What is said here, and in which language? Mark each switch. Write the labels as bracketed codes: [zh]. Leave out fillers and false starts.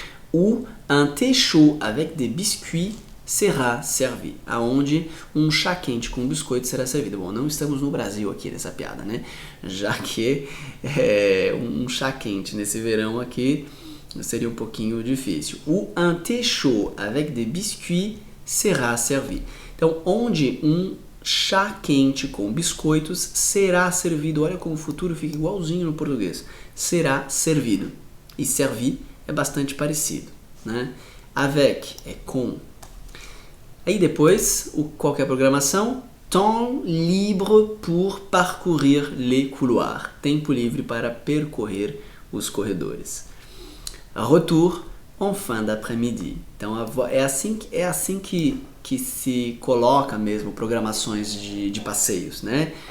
[fr] Ou un thé chaud avec des biscuits será servi, [pt] aonde um chá quente com biscoito será servido. Bom, não estamos no Brasil aqui nessa piada, né? Já que um chá quente nesse verão aqui seria um pouquinho difícil. [fr] Ou un thé chaud avec des biscuits será servi. [pt] Então, onde um chá quente com biscoitos será servido. Olha como o futuro fica igualzinho no português. Será servido. E servir é bastante parecido, né? Avec é com. Aí depois, qual que é a programação? [fr] Temps libre pour parcourir les couloirs. [pt] Tempo livre para percorrer os corredores. [fr] Retour en fin d'après-midi. [pt] Então é assim que se coloca mesmo programações de passeios, né?